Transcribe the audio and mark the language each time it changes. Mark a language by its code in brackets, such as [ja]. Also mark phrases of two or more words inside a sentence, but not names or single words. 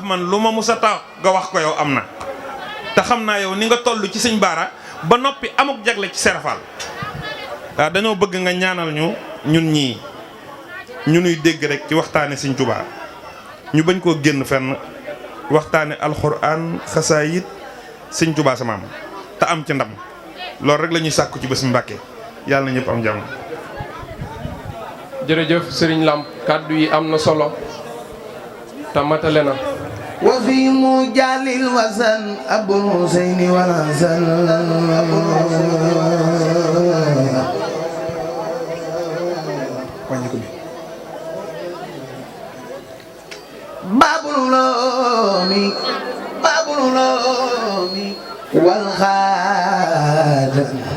[wo] man lu ma musa tax nga wax ko yow am na te xam naa yow ni nga toll ci sëñ Baara ba noppi amuk jagle ci Serafal waaw dañoo bëgg nga ñaanal ñu ñun ñii ñu nuy dégg rek ci waxtaane sëñ Touba ñu bañ koo génn fenn waxtaane alxuraan xasaayit sëñ Touba sa maam te am ci ndam loolu rek la ñuy sàkku ci bés Mbàkke yàlla na ñëpp am jàmm. jërëjëf Serigne Lamp kàddu yi am na solo te matale na. [ar] وفي مجلي وسنا أبي الحسين والحسن باب العلوم والخدم